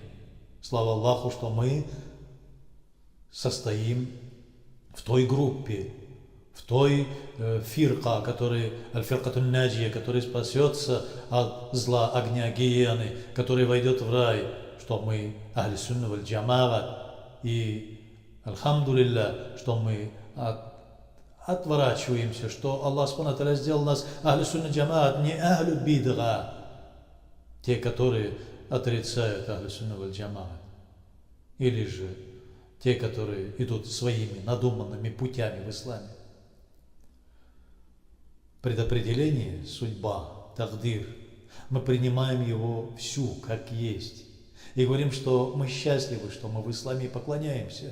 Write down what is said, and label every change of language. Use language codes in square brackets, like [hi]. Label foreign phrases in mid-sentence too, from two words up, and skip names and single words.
[ru] Слава Аллаху, что мы состоим в той группе, в той фирка, который, [ar] الفرقة الناجية, [ru] который спасется от зла огня гиены, который войдет в рай, что мы [ar] أهل سنة وال جماعة, [ru] и альхамдулилля, что мы отворачиваемся, что [ar] الله سبحانه و تعالى [ru] сделал нас [ar] أهل سنة جماعة, [ru] не [ar] أهل بدعة, [ru] те, которые отрицают [ar] أهل سنة وال جماعة, [ru] или же те, которые идут своими надуманными путями в исламе. Предопределение, судьба, тагдир, мы принимаем его всю, как есть. И говорим, что мы счастливы, что мы в исламе и поклоняемся.